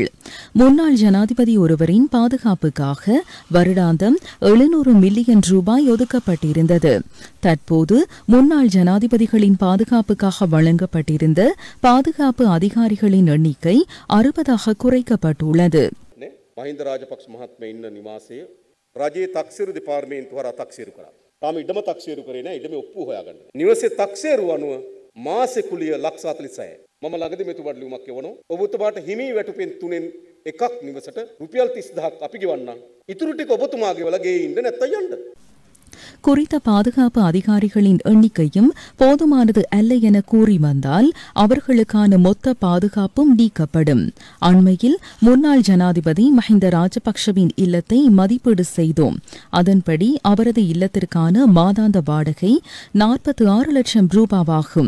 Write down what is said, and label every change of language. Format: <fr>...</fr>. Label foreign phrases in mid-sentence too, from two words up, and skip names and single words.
<ta>முன்னாள் ஜனாதிபதி ஒருவரின் பாதுகாப்புக்காக வருடாந்தம் 700 மில்லியன் ரூபாய் ஒதுக்கப்பட்டிருந்தது. தற்போது முன்னாள் ஜனாதிபதிகளின் பாதுகாப்புக்காக வழங்கப்பட்டிருந்த பாதுகாப்பு அதிகாரிகளின் எண்ணிக்கை 60ஆக குறைக்கப்பட்டுள்ளது.</ta> <si>මහින්ද රාජපක්ෂ මහත්මයා ඉන්න නිවාසයේ රජයේ තක්සේරු දෙපාර්තමේන්තුව හරහා තක්සේරු කරා. තාම ඉඩම තක්සේරු කරේ නැහැ. ඉඩමේ ඔප්පු හොයාගන්න. නිවසේ තක්සේරු අනුව මාසෙ කුලිය 146යි. මම ළඟදී මෙතුමාට ලියුමක් යවනවා. ඔබතුමාට හිමි වැටුපෙන් 3න් එකක් නිවසට රුපියල් 30000ක් අපි ගෙවන්නම්. ඉතුරු ටික ඔබතුමාගේ වල ගේ ඉන්න නැත්තම් යන්න.</si> <ta>குறித்த பாதுகாப்பு அதிகாரிகளின் எண்ணிக்கையும் போதுமானது அல்ல என கூறி வந்தால் அவர்களுக்கான மொத்த பாதுகாப்பும் நீக்கப்படும். அண்மையில் முன்னாள் ஜனாதிபதி மஹிந்த ராஜபக்ஷவின் இல்லத்தை மதிப்பீடு செய்தோம். அதன்படி அவரது இல்லத்திற்கான மாதாந்த வாடகை 46 லட்சம் ரூபாவாகும்.</ta>